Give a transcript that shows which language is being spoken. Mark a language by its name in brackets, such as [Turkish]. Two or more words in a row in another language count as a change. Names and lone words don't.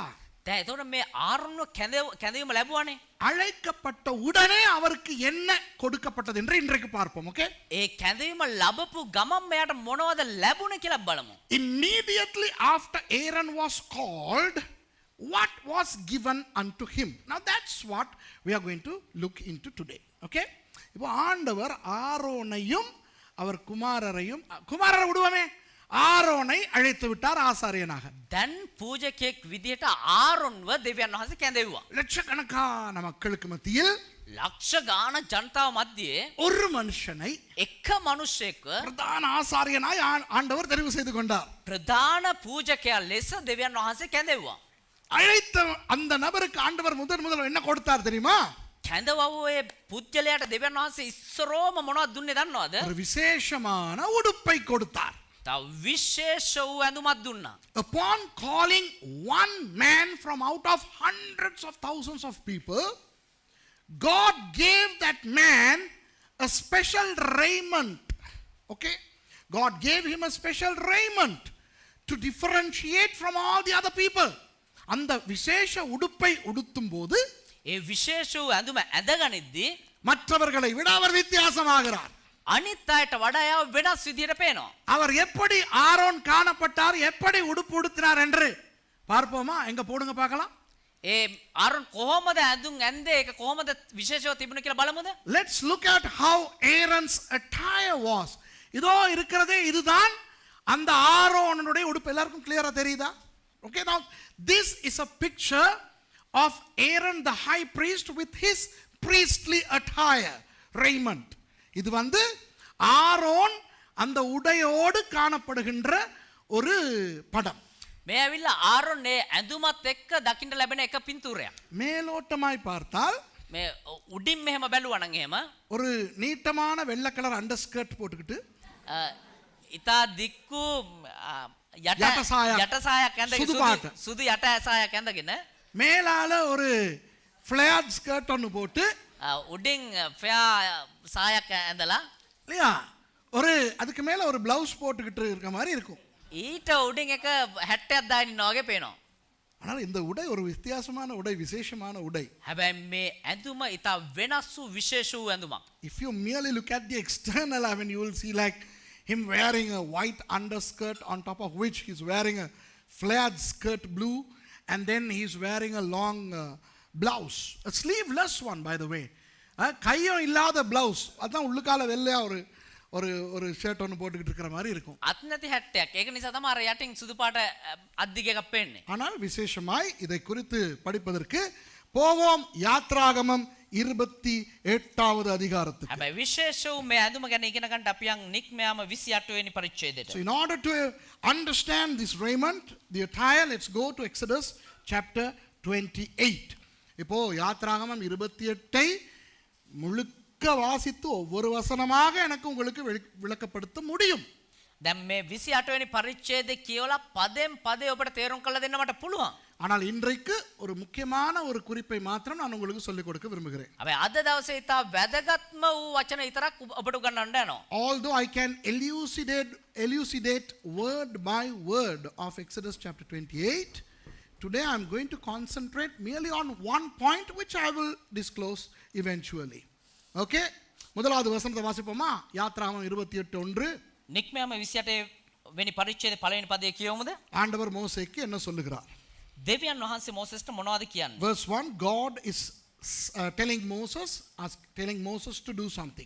[Sinhala] දැන් එතකොට මේ ආරොන්ව කැඳවීම ලැබුවානේ. [Tamil] அழைக்கப்பட்ட உடனே அவருக்கு என்ன கொடுக்கப்பட்டது என்று இன்றைக்கு பார்ப்போம். ஓகே? [Sinhala] ඒ කැඳවීම ලැබපු ගමන් මෙයාට මොනවද ලැබුණේ කියලා බලමු. [English] Immediately after Aaron was called, what was given unto him? Now that's what we are going to look into today. Okay? [Tamil] இப்போ ஆண்டவர் ஆரோனையும் அவர் குமாரரை விடுவோமே, ஆரோனை அழைத்து விட்டார் ஆசாரியனாக. [Sinhala] දැන් පූජකෙක් විදිහට ආරොන්ව දෙවියන් වහන්සේ කැඳෙව්වා. [Tamil] லட்சக்கணக்கான மக்களுக்கு மத்தியில் [Sinhala] ලක්ෂ ගාන ජනතාව මැද්දේ [Tamil] ஒரு மனுஷனை [Sinhala] එක මිනිසෙක් [Tamil] பிரதான ஆசாரியனாய் ஆண்டவர் தெரிவு செய்து கொண்டார். [Sinhala] ප්‍රධාන පූජකයා ලෙස දෙවියන් වහන්සේ කැඳෙව්වා. [Tamil] அழைத்த அந்த நபருக்கு ஆண்டவர் முதல் என்ன கொடுத்தார் தெரியுமா? [Sinhala] කැඳවුවේ පුජ්‍යලයට දෙවියන් වහන්සේ ඉස්සරෝම මොනවද දුන්නේ දන්නවද? [Tamil] ஒரு விசேஷமான உடுப்பை கொடுத்தார். [Sinhala] තව විශේෂ වූ ඇඳුමක් දුන්නා. [English] Upon calling one man from out of hundreds of thousands of people, God gave that man a special raiment. Okay? God gave him a special raiment to differentiate from all the other people. [Tamil] அந்த விசேஷ உடுப்பை உடுத்தும் போது [Sinhala] ඒ විශේෂ වූ ඇඳුම ඇඳගනිද්දී [Tamil] மற்றவர்களை விட அவர் வித்தியாசமாகிறார். [Sinhala] අනිත් අයට වඩා එයා වෙනස් විදියට පේනවා. [Tamil] அவர் எப்படி ஆரோன் காணப்பட்டார், எப்படி உடுப்பு உடுத்தினார் என்று பார்ப்போமா? எங்க போடுங்க பார்க்கலாம். [Sinhala] ඒ ආරොන් කොහොමද ඇඳුම් ඇඳේ ඒක කොහොමද විශේෂව තිබුණ කියලා බලමුද? [English] Let's look at how Aaron's attire was. [Tamil] இதோ இருக்கிறதே இதுதான் அந்த ஆரோனுடைய உடுப்பு. எல்லாருக்கும் கிளியரா தெரியுதா? [English] Okay, now this is a picture of Aaron the high priest with his priestly attire, raiment. [Tamil] இது வந்து ஆரோன் அந்த உடையோடு காணப்படுகின்ற ஒரு படம். [Sinhala] මේ ඇවිල්ලා ආරොන් ඒ ඇඳුමත් එක්ක දකින්න ලැබෙන එක පින්තූරයක්. [Tamil] மேலோட்டமாய் பார்த்தால் [Sinhala] මේ උඩින් මෙහෙම බැලුවා නම් එහෙම [Tamil] ஒரு நீட்டமான வெள்ளை கலர் [English] under skirt [Tamil] போட்டுக்கிட்டு [Sinhala] ඉතා දික්කු යටසායක් ඇඳගෙන සුදු පාට. සුදු යට ඇසායක් ඇඳගෙන [Tamil] மேலால ஒரு [English] flared skirt [Tamil] ஒன்று போட்டு [Sinhala] උඩින් ෆෙයා සායක් ඇඳලා [Tamil] இல்லையா ஒரு அதுக்கு மேல ஒரு பிளவுஸ் போட்டுக்கிட்டு இருக்க மாதிரி இருக்கும். [Sinhala] ඊට උඩින් එක හැට්ටයක් දාගෙන ඉන්නා වගේ පේනවා. [Tamil] ஆனால் இந்த உடை ஒரு வித்தியாசமான உடை, விசேஷமான உடை. [Sinhala] හැබැයි මේ ඇඳුම ඉතා වෙනස් වූ විශේෂ වූ ඇඳුමක්. [English] If you merely look at the external, I mean, you will see like him wearing a white underskirt on top of which he's wearing a flared skirt blue, and then he's wearing a long blouse, a sleeveless one by the way. [Tamil] கையும் இல்லாத blouse, அதான் உள்ளுக்கால வெள்ளையா ஒரு ஒரு ஒரு ஷர்ட் ஒன்று போட்டுக்கிட்டு இருக்கிற மாதிரி இருக்கும். [Sinhala] අත් නැති හැට්ටයක්. ඒක නිසා තමයි අර යටින් සුදු පාට අද්දිග එකක් පෙන්නේ. [Tamil] ஆனால் விசேஷமாய் இதை குறித்து படிப்பதற்கு போவோம் யாத்ராகமம் 28வது அதிகாரத்துக்கு. [Sinhala] හැබැයි විශේෂ වූ මේ ඇඳුම ගැන ඉගෙන ගන්න අපි යන් නික්මයාම 28 වෙනි පරිච්ඡේදයට. [English] So in order to understand this raiment, the attire, let's go to Exodus chapter 28. [Tamil] இப்போ யாத்ராகமம் 28ஐ முழுக்க வாசித்து ஒவ்வொரு வசனமாக எனக்கு உங்களுக்கு விளக்கப்படுத்த முடியும். [Sinhala] දැන් මේ 28 වෙනි පරිච්ඡේදය කියවලා පදෙන් පදේ ඔබට තේරුම් කරලා දෙන්න මට පුළුවන්. [Tamil] ஆனால் இன்றைக்கு ஒரு முக்கியமான ஒரு குறிப்பை மாத்திரம் நான் உங்களுக்கு சொல்லிக் கொடுக்க விரும்புகிறேன். [Sinhala] හැබැයි අද දවසේ ඉතා වැදගත්ම වූ වචන විතරක් ඔබට උගන්වන්න යනවා. [English] Although I can elucidate word by word of Exodus chapter 28, today I am going to concentrate merely on one point which I will disclose eventually. [Tamil] Okay? முதலாவது வசனத்தை வாசிப்போமா? யாத்ராகமம் 28:1. [Sinhala] නික්මයාම 28 වෙනි පරිච්ඡේදයේ පළවෙනි පදේ කියවමුද? [Tamil] ஆண்டவர் மோசேக்கு என்ன சொல்லுகிறார்? [Sinhala] දෙවියන් වහන්සේ මෝසෙස්ට මොනවද කියන්නේ? [English] Verse 1, God is telling Moses to do something.